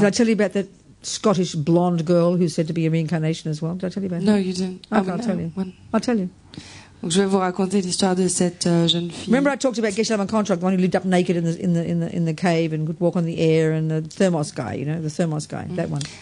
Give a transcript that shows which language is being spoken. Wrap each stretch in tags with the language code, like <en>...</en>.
<en>Did I tell you about that Scottish blonde girl who's said to be a reincarnation as well? Did I tell you about No, that? you didn't. Okay, I'll tell you. I'll tell you.</en> <fr>Donc je vais vous raconter l'histoire de cette jeune fille.</fr> <en>Remember I talked about Geshe-Lama Kontrok, the one who lived up naked in the cave and could walk on the air, and the thermos guy, you know, the thermos guy, that one.</en>